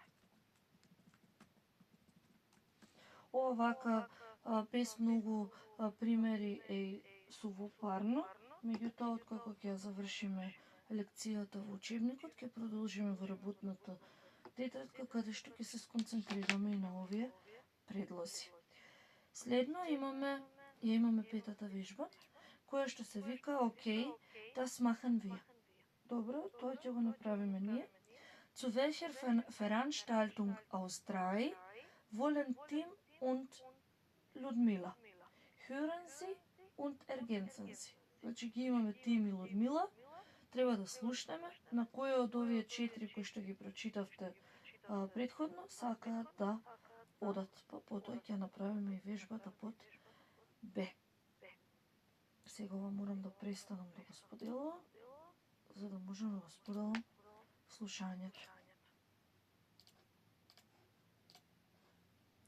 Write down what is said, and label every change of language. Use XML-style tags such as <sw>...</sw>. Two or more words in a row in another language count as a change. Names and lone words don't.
<mk>Ова вака без многу примери е сувопарно, меѓутоа откако ќе завршиме лекцијата во учебникот, ќе продолжиме во работната тетрадка, каде што ќе се сконцентрираме и на овие предлози. Следно имаме петата вежба, која што се вика окей,</mk> <de>das machen wir.</de> <mk>Добро, тоа ќе го направиме ние.</mk> <de>Zu welcher Veranstaltung aus 3 wollen Tim und Людмила? Hören Sie und ergänzen Sie.</de> <mk>Значи ги имаме Тим и Людмила, треба да слушнеме на кој од овие 4 кои што ги прочитавте предходно сакаат да одат. Па потоа ќе направиме и вежбата под Б. Сега морам да престанам да го споделувам, за да можам да го споделам слушањето.</mk>